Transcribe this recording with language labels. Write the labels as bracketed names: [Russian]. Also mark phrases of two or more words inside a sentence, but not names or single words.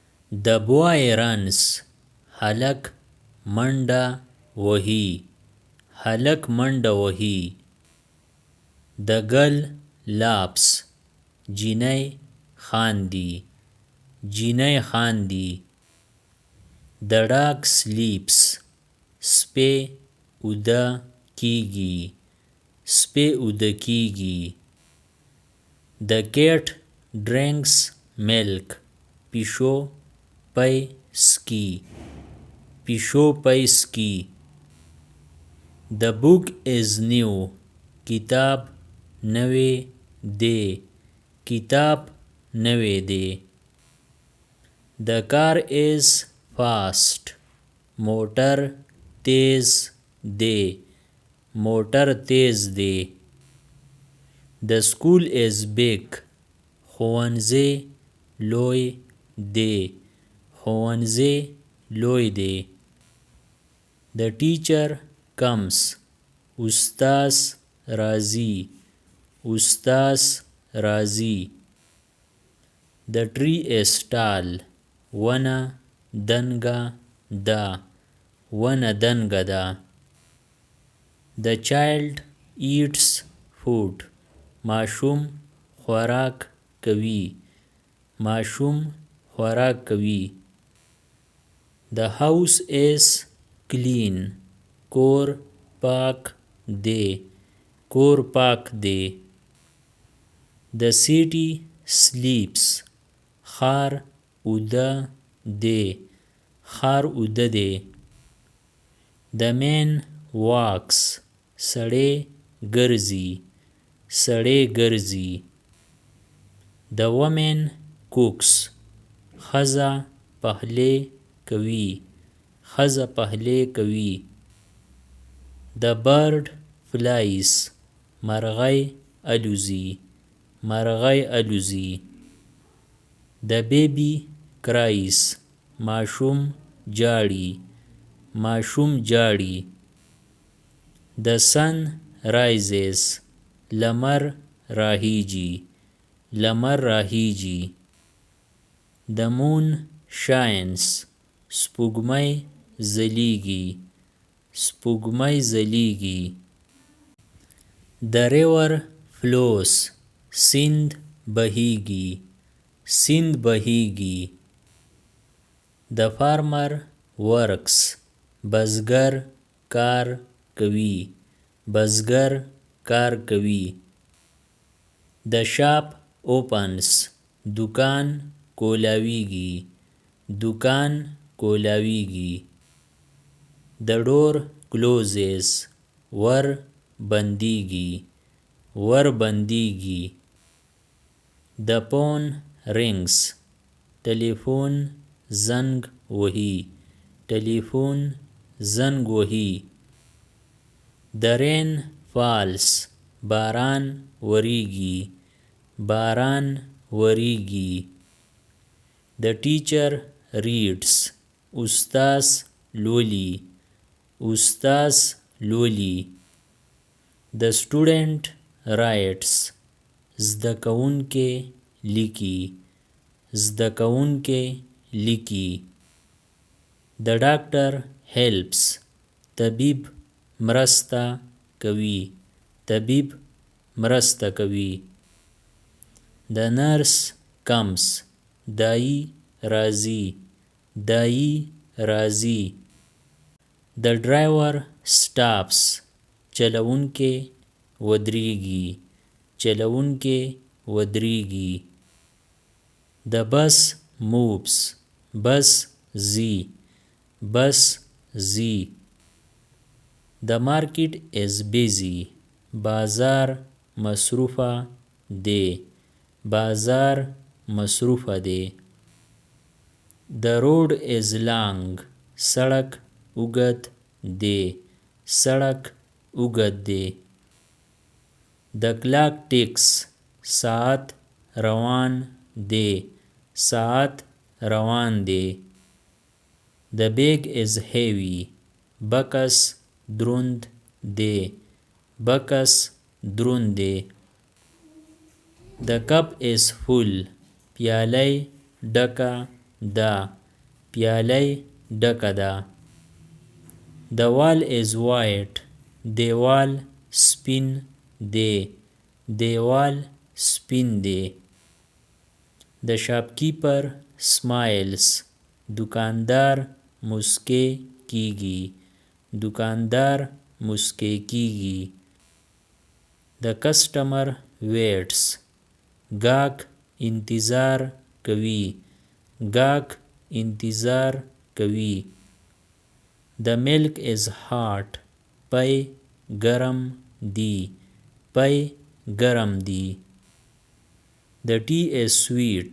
[English] The boy runs. [Pashto] هلک منډه وهي. هلک منډه وهي. [English] The girl laughs. [Pashto] جینۍ خاندي. جینۍ خاندي. [English] The dog sleeps. [Pashto] سپی اوده کیږي. سپی اوده کیږي. [English] The cat drinks milk. [Pashto] پیشو پی سکي. پیشو پی سکي. [English] The book is new. [Pashto] کتاب نوی دی. کتاب نوی دی. [English] The car is fast. [Pashto] موټر تیز دی. موټر تیز دی. [English] The school is big. [Pashto] ښوونځی لوی دی. ښوونځی لوی دی. [English] The teacher comes. [Pashto] استاذ راځي. استاذ راځي. [English] The tree is tall. [Pashto] ونه دنګه ده. ونه دنګه ده. [English] The child eats food. [Pashto] ماشوم خوراک کوي. ماشوم خوراک کوي. [English] The house is clean. [Pashto] کور پاک دی. کور پاک دی. [English] The city sleeps. [Pashto] ښار اوده دی. ښار اوده دی. [English] The man walks. [Pashto] سړی ګرځي. سړی ګرځي. [English] The woman cooks. [Pashto] ښځه پخلی کوي. ښځه پخلی کوي. [English] The bird flies. [Pashto] مرغۍ الوزي. مرغۍ الوزي. [English] The baby cries. [Pashto] ماشوم جاړي. ماشوم جاړي. [English] The sun rises. [Pashto] لمر راهیږي. لمر راهیږي. [English] The moon shines. [Pashto] سپوږمۍ ځلیږي. سپوږمۍ ځلیږي. [English] The river flows. [Pashto] سیند بهیږي. سیند بهیږي. [English] The farmer works. [Pashto] بزګر کار کوي. بزګر کار کوي. [English] The shop opens. [Pashto] دکان کولاویږي. دکان کولاویږي. [English] The door closes. [Pashto] ور بندیږي. ور بندیږي. [English] The phone rings. [Pashto] ټلیفون زنګ وهي. ټلیفون زنګ وهي. [English] The rain falls. [Pashto] باران وریږي. باران وریږي. [English] The teacher reads. [Pashto] استاذ لولي. استاذ لولي. [English] The student writes. [Pashto] زده کوونکی لیکي. زده کوونکی لیکي. [English] The doctor helps. [Pashto] طبیب مرسته کوي. طبیب مرسته کوي. [English] The nurse comes. [Pashto] دايي راځي. دايي راځي. [English] The driver stops. [Pashto] چلوونکی ودرېږي. چلوونکی ودرېږي. [English] The bus moves. [Pashto] بس ځي. بس ځي. [English] The market is busy. [Pashto] بازار مصروفه دی. بازار مصروفه دی. [English] The road is long. [Pashto] سړک اوږد دی. سړک اوږد دی. [English] The clock ticks. [Pashto] ساعت روان دی. ساعت روان دی. [English] The bag is heavy. [Pashto] بکس دروند دی. بکس دروند دی. [English] The cup is full. [Pashto] پیالی ډکه ده. پیالی ډکه ده. [English] The wall is white. [Pashto] دیوال سپین دی. دیوال سپین دی. [English] The shopkeeper smiles. [Pashto] دکاندار مسکی کیږي. دکاندار مسکی کیږي. [English] The customer waits. [Pashto] گاهک انتظار کوي. گاهک انتظار کوي. [English] The milk is hot. [Pashto] پی ګرم دی. پی ګرم دی. [English] The tea is sweet.